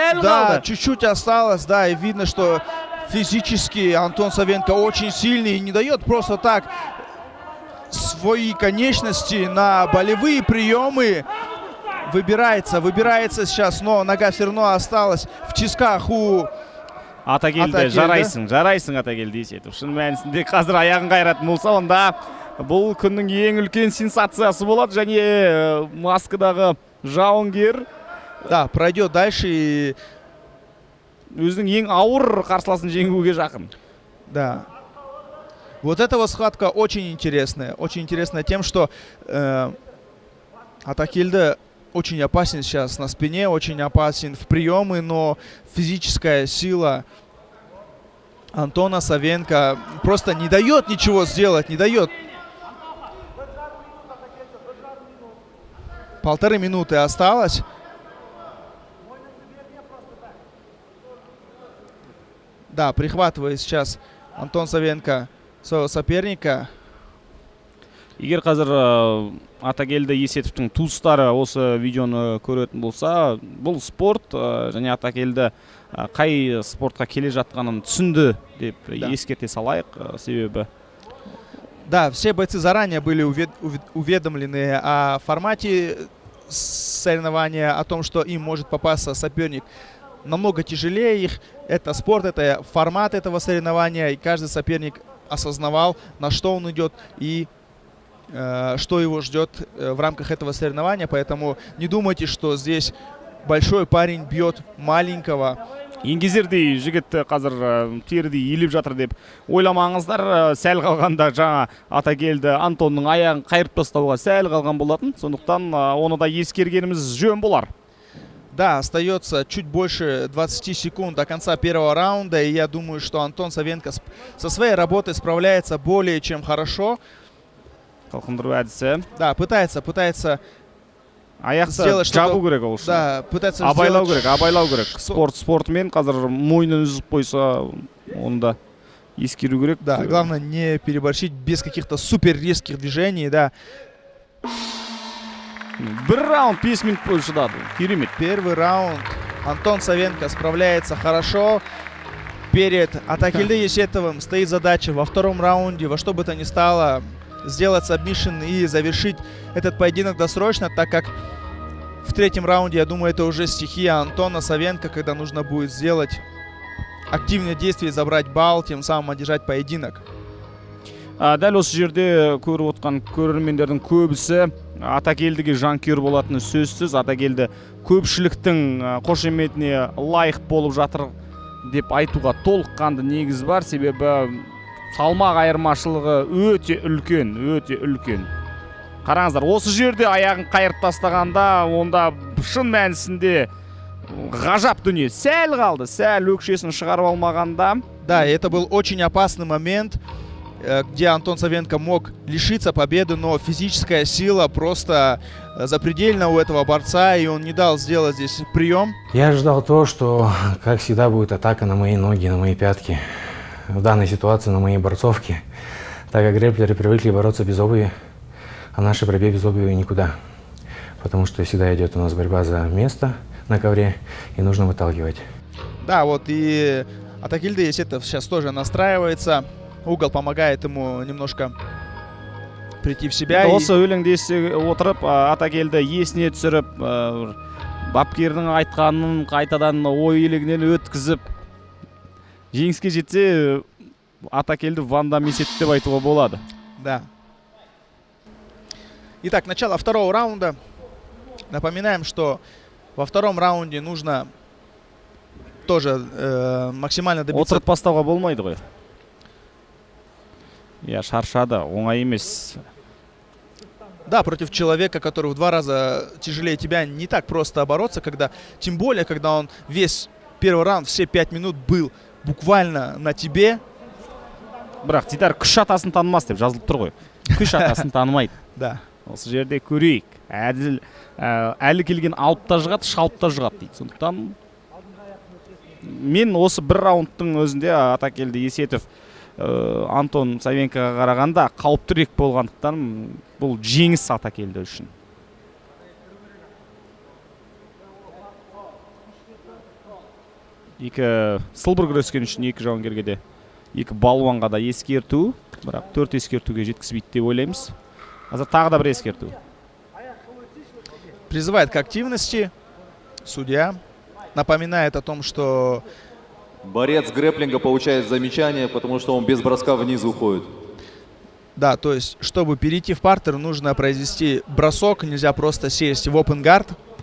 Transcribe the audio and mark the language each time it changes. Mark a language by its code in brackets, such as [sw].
[ru] Да, чуть-чуть осталось, да, и видно, что физически Антон Савенко очень сильный и не дает просто так свои конечности на болевые приемы. Выбирается сейчас, но нога все равно осталась в тисках у [kk] Атакелді. Жарайсың Атакелді Есетов. Шын мәнісінде қазір аяғын қайратын болса, онда бұл күннің ең үлкен сенсациясы болады. Және маскадағы жауынгер [ru] да, пройдет дальше и [kk] өзінің ең ауыр қарсыласын жеңуге жақын. [ru] Да. Вот эта вот схватка очень интересная. Очень интересная тем, что Атакелді очень опасен сейчас на спине, очень опасен в приемы, но физическая сила Антона Савенко просто не дает ничего сделать, не дает. 1,5 минуты осталось. Да, прихватывает сейчас Антон Савенко своего соперника. [kk] Егер қазір Атакелді Есетовтың туыстары осы видеоны көретін болса, бұл спорт және Атакелді қай спортқа келе жатқанын түсінді деп ескерте салайық, себебі. [ru] Да, все бойцы заранее были уведомлены о формате соревнования, о том, что им может попасться соперник намного тяжелее их. Это спорт, это формат этого соревнования, и каждый соперник осознавал, на что он идет и что его ждет в рамках этого соревнования. Поэтому не думайте, что здесь большой парень бьет маленького. [kk] Еңгезердей жігіт қазір терідей еліп жатыр деп ойламаңыздар. Сәл қалғанда жаңа Атакелді Антонның аяғын қайырып тастауға сәл қалған болатын. Сондықтан оны да ескергеніміз жөн болар. [ru] Да, остается чуть больше 20 секунд до конца первого раунда. И я думаю, что Антон Савенко со своей работой справляется более чем хорошо. Да, пытается [kk] аяқты жабу керек ол үшін. [ru] Да, пытается [kk] абайлау керек. Спортмен қазір мойнын үзіп қойса, оны да ескеру керек. [ru] Да, главное не переборщить без каких-то супер резких движений, да. [kk] Бір раунд 5 минут бойы шыдады. Керемет. [ru] Первый раунд. Антон Савенко справляется хорошо. Перед Атакелды Есетовым стоит задача во втором раунде во что бы то ни стало сделать сабмишн и завершить этот поединок досрочно, так как в третьем раунде, я думаю, это уже стихия Антона Савенко, когда нужно будет сделать активные действия, забрать балл, тем самым одержать поединок. [kk] Дәл осы жерде көріп отқан көрермендердің көбісі Атакелдіге жанкүйер болатыны сөзсіз. Атакелді көпшіліктің қошеметіне лайық болып жатыр деп айтуға толыққанды негіз бар, себебі салмақ айырмашылығы өте үлкен. Қараңыздар, осы жерде аяғын қайырып тастағанда, онда шын мәнісінде ғажап дүние. Сәл қалды, сәл өкшесін шығарып алмағанда. [ru] Да, это был очень опасный момент, где Антон Савенко мог лишиться победы, но физическая сила просто запредельна у этого борца, и он не дал сделать здесь прием. Я ожидал то, что, как всегда, будет атака на мои ноги, на мои пятки. В данной ситуации на моей борцовке, так как грэпплеры привыкли бороться без обуви, а нашей борьбе без обуви никуда. Потому что всегда идет у нас борьба за место на ковре, и нужно выталкивать. Да, вот и Атакелды Есетов сейчас тоже настраивается. Угол помогает ему немножко прийти в себя. [kk] Осы өлеңді есе отырып, Атакелді есіне түсіріп, бапкердің айтқанын қайтадан ой елегінен өткізіп, жеңіске жетсе, Атакелді Ванда Месет деп айтуға болады. [ru] Да. Итак, начало второго раунда. Напоминаем, что во втором раунде нужно тоже максимально добиться. [kk] Отырып бастауға болмайды ғой. Я шаршады, оңай емес. [ru] Да, против человека, который в 2 раза тяжелее тебя, не так просто бороться, тем более, когда он весь первый раунд, все 5 минут был буквально на тебе. [kk] Бірақ Дидар күш атасын танымас деп жазылып тұр ғой. Күш атасын танымайды. [ru] Да. [kk] Осы жерде көрейік. Әділ әлі келген алып та жығады, шалып та жығады дейді. Сондықтан мен осы бір раундтың өзінде Атакелді Есетов Антон Савенкоға қарағанда қауіптірек болғандықтан бұл жеңіс Атакелді үшін. Екі сылбыр күрескен үшін екі жауынгерге де, екі балуанға да ескерту, бірақ 4 ескертуге жеткізбейді деп ойлаймыз. Қазір тағы да бір ескерту. [ru] Призывает к активности судья, напоминает о том, что борец грэпплинга получает замечание, потому что он без броска вниз уходит. Да, то есть, чтобы перейти в партер, нужно произвести бросок, нельзя просто сесть в open guard.